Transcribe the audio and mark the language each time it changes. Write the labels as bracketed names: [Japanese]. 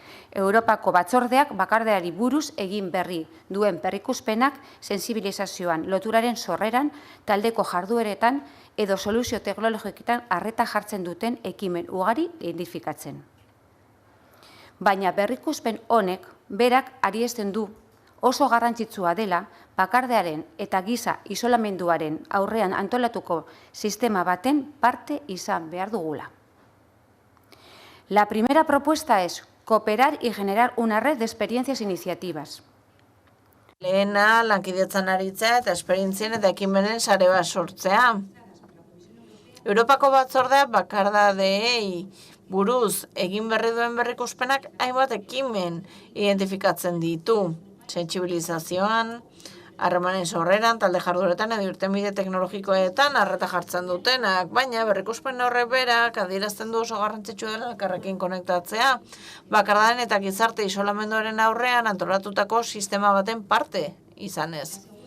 [Basque] Europako Batzordeak bakardeari buruz egin berri duen berrikuspenak sensibilizazioan, loturaren sorreran, taldeko jardueretan edo soluzio teknologiketan arreta jartzen duten ekimen ugari identifikatzen. Baina berrikuspen honek berak ariesten du oso garrantzitsua dela bakardearen eta giza isolamenduaren aurrean antolatuko sistema baten parte izan behar dugula. [Spanish] La primera propuesta es cooperar y generar una red de experiencias e iniciativas. [Basque] Lehena, lankidetzan aritzea eta esperientzien eta ekimenen sare bat sortzea. Europako Batzordea bakardadeei buruz egin berri duen berrikuspenak hainbat ekimen identifikatzen ditu. Sentsibilizazioan, harremanen sorreran, talde jardueretan edo irtenbide teknologikoetan arreta jartzen dutenak, baina berrikuspen horrek berak adierazten du oso garrantzitsua dela elkarrekin konektatzea, bakardaren eta gizarte isolamenduaren aurrean antolatutako sistema baten parte izanez.